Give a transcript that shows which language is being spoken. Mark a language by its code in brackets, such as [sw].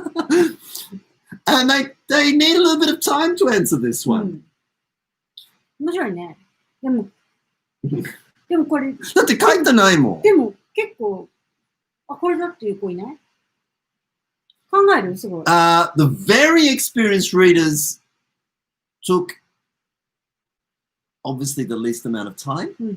[en] And they need a little bit of time to answer this one. [ja] 面白いね。でもこれ。だって書いてないもん。でも結構、これだっていう子いない？考える？すごい。 [en] The very experienced readers took obviously the least amount of time.